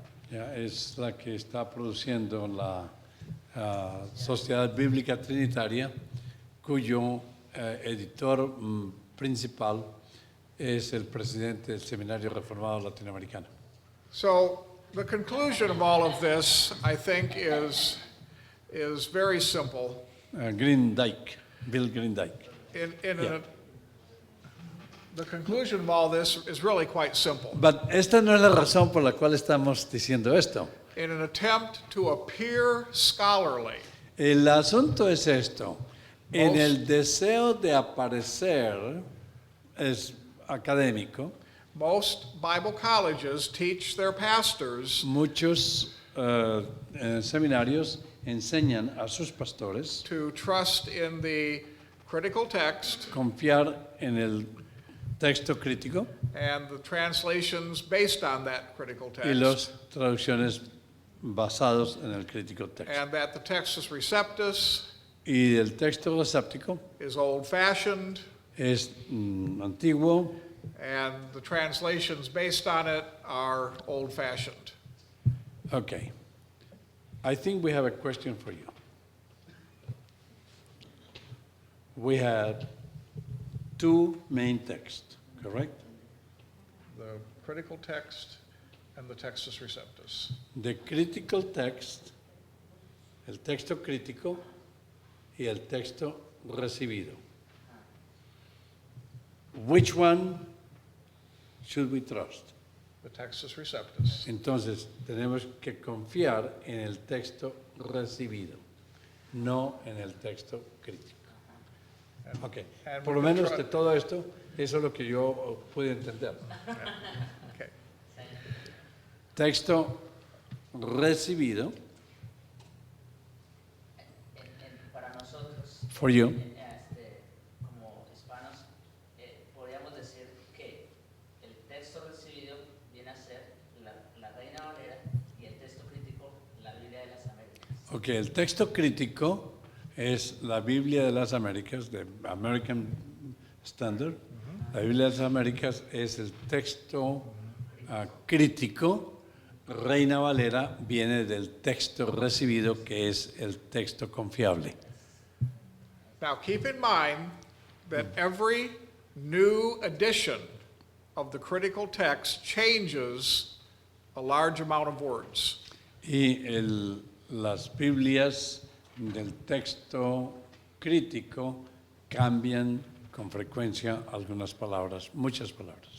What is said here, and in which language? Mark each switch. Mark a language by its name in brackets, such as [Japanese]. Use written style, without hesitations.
[Spanish] Yeah, es la que está produciendo la Sociedad Bíblica Trinitaria, cuyo editor principal es el presidente del Seminario Reformado Latinoamericano. [English] So the conclusion of all of this, I think, is very simple. Bill Grindike. The conclusion of all this is really quite simple. [Spanish] But esta no es la razón por la cual estamos diciendo esto. [English] In an attempt to appear scholarly, [Spanish] El asunto es esto. En [English] Most- [Spanish] el deseo de aparecer es académico, [English] most Bible colleges teach their pastors [Spanish] muchos seminarios enseñan a sus pastores [English] to trust in the critical text [Spanish] confiar en el texto crítico [English] and the translations based on that critical [Spanish] y [English] text, [Spanish] las traducciones basados en el crítico texto. [English] and that the Textus Receptus [Spanish] Y el texto reséptico [English] is old-fashioned, [Spanish] es antiguo [English] and the translations based on it are old-fashioned. Okay. I think we have a question for you. We had two main texts, correct? The critical text and the Textus Receptus. The critical text, [Spanish] el texto crítico y el texto recibido. [English] Which one should we trust? The Textus Receptus. [Spanish] Entonces, tenemos que confiar en el texto recibido, no en el texto crítico. [English] And- [Spanish] Ok, [English] and [Spanish] por lo [English] we can [Spanish] menos [English] try- [Spanish] de todo esto, eso es lo que yo pude entender. [English] Okay. [Spanish] Texto recibido, Para nosotros, [English] for you, [Spanish] como hispanos, podríamos decir que el texto recibido viene a ser la Reina Valera y el texto crítico, la Biblia de las Américas. ok, el texto crítico es la Biblia de las Américas, de American Standard. La Biblia de las Américas es el texto crítico. Reina Valera viene del texto recibido, que es el texto confiable. [English] Now, keep in mind that every new edition of the critical text changes a large amount of words. [Spanish] Y las Biblias del texto crítico cambian con frecuencia algunas palabras, muchas palabras.